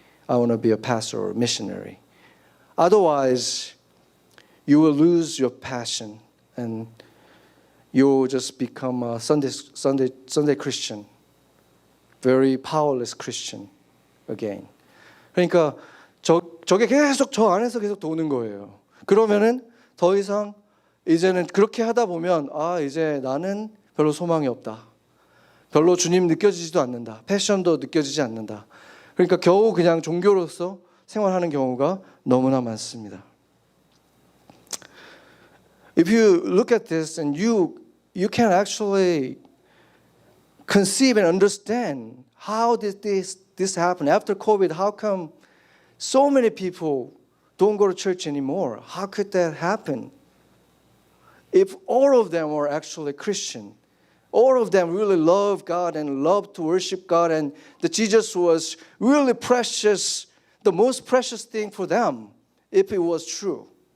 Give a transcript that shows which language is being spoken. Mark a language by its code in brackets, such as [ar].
[en] I want to be a pastor or missionary. Otherwise, you will lose your passion and you will just become a Sunday Christian. Very powerless Christian again. [ko] 그러니까 저게 계속 저 안에서 계속 도는 거예요. 그러면은 더 이상 이제는 그렇게 하다 보면 이제 나는 별로 소망이 없다. 별로 주님 느껴지지도 않는다. 패션도 느껴지지 않는다. 그러니까 겨우 그냥 종교로서 생활하는 경우가 너무나 많습니다. [en] If you look at this and you can actually conceive and understand how did this happen after COVID. How come so many people don't go to church anymore? How could that happen? If all of them were actually Christian, all of them really love God and love to worship God, and that Jesus was really precious, the most precious thing for them, if it was true.